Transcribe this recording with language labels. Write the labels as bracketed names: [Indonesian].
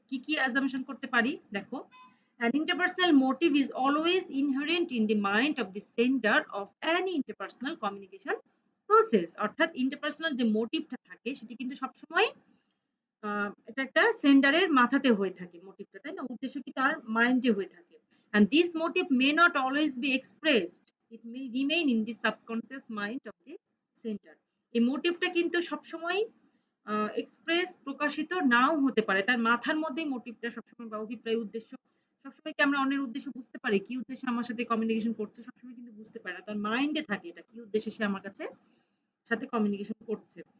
[Bangla] কি কি অ্যাসাম্পশন করতে পারি? দেখো, [English] an interpersonal motive is always inherent in the mind of the sender of any interpersonal communication process। [Bangla] অর্থাৎ ইন্টারপার্সোনাল যে মোটিভটা থাকে সেটি কিন্তু সবসময় এটা একটা সেন্ডারের মাথাতে হয়ে থাকে মোটিভটা, তাই না? উদ্দেশ্য কি তার মাইন্ডে হয়ে থাকে। [English] And this motive may not always be expressed. It may remain in the subconscious mind of the sender. [Bangla] এই মোটিভটা কিন্তু সবসময় এক্সপ্রেস, প্রকাশিত নাও হতে পারে। তার মাথার মধ্যেই মোটিভটা সবসময়, বা অভিপ্রায়, উদ্দেশ্য, সবসময় কি আমরা অন্যের উদ্দেশ্য বুঝতে পারি? কি উদ্দেশ্যে আমার সাথে কমিউনিকেশন করছে? সবসময় কিন্তু বুঝতে পারি না। তার মাইন্ডে থাকে এটা কি উদ্দেশ্যে সে আমার কাছে সাথে কমিউনিকেশন করছে।